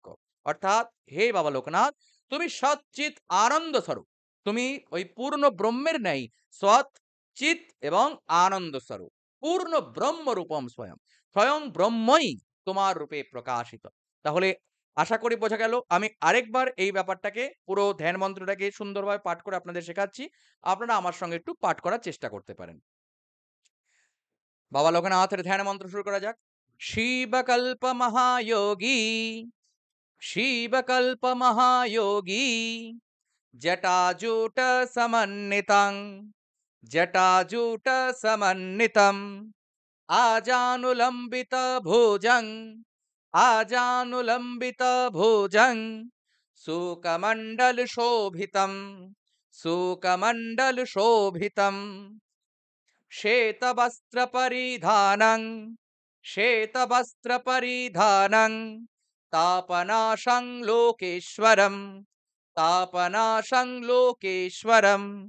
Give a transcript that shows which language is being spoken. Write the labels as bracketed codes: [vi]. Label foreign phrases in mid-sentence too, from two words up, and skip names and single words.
[bn] অর্থাৎ হে বাবা লোকনাথ, তুমি সচ্চিত আনন্দ স্বরূপ, তুমি ওই পূর্ণ ব্রহ্মের ন্যায় সৎ, চিত এবং আনন্দ স্বরূপ, [sa] पूर्ण ब्रह्म रूपम स्वयं, [bn] স্বয়ং ব্রহ্মই তোমার রূপে প্রকাশিত। তাহলে আশা করি বোঝা গেল। আমি আরেকবার এই ব্যাপারটাকে পুরো ধ্যান মন্ত্রটাকে সুন্দরভাবে পাঠ করে আপনাদের শেখাচ্ছি। আপনারা আমার সঙ্গে একটু পাঠ করার চেষ্টা করতে পারেন। বাবা লোকনাথের ধ্যান মন্ত্র শুরু করা যাক। [sa] शिवकल्प महायोगी, शिवकल्प महायोगी, जटाजूट समन्वितं, जटाजूट समन्वितम, आजानुलम्बित भुजं, आजानुलम्बित भुजं, शुकमण्डल शोभितम, शुकमण्डल शोभितम, श्वेतवस्त्र परिधानं, श्वेतवस्त्र परिधानं, तापनाशं लोकेश्वरम, तापनाशं लोकेश्वरम,